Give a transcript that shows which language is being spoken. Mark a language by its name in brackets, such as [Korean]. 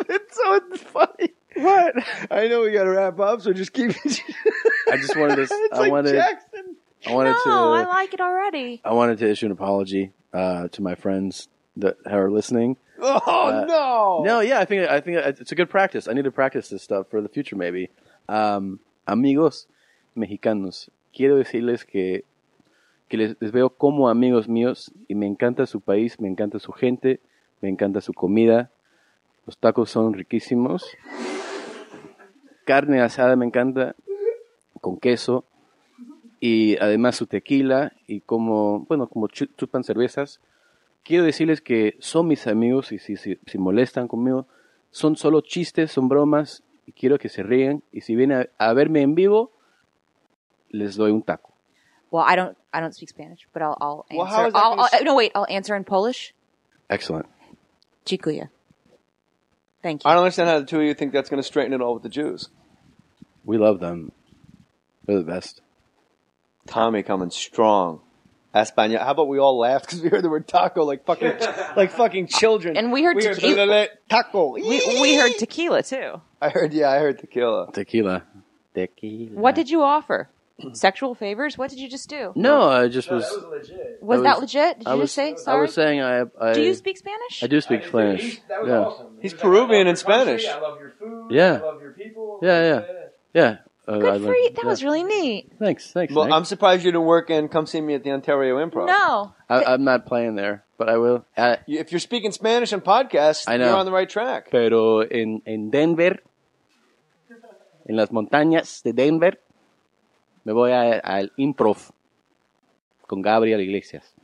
[English] It's so funny. What? I know we got to wrap up, so just keep. I just wanted to. Jackson. I like it already. I wanted to issue an apology to my friends that are listening. Oh no! No, yeah, I think it's a good practice. I need to practice this stuff for the future, maybe. [Spanish] Amigos mexicanos, quiero decirles que les veo como amigos míos y me encanta su país, me encanta su gente, me encanta su comida. Los tacos son riquísimos. Carne asada me encanta con queso. Y además su tequila y como chupan cervezas. Quiero decirles que son mis amigos y si molestan conmigo, son solo chistes, son bromas y quiero que se ríen. Y si vienen a verme en vivo, les doy un taco. [English] Well, I don't speak Spanish, but I'll answer. Well, how is that I'll answer in Polish. Excellent. [Polish] Dziękuję. [English] Thank you. I don't understand how the two of you think that's going to straighten it all with the Jews. We love them. They're the best. Tommy coming strong. Español. How about we all laughed because we heard the word taco like fucking children. And we heard tequila. Taco. We heard tequila too. I heard tequila. Tequila. What did you offer? Sexual favors? What did you just do? No, I just was. That was legit. Was that legit? Did you just say sorry? I was saying I. Do you speak Spanish? I do speak Spanish. That was yeah. awesome. He's Peruvian in Spanish. I love your food. Yeah. I love your people. Yeah. Good for you. That was really neat. Thanks. Well, Nick. I'm surprised you didn't work in Come See Me at the Ontario Improv. No. I'm not playing there, but I will. If you're speaking Spanish on podcasts, I know. you're on the right track. [Spanish] Pero en Denver, en las montañas de Denver, me voy al improv con Gabriel Iglesias.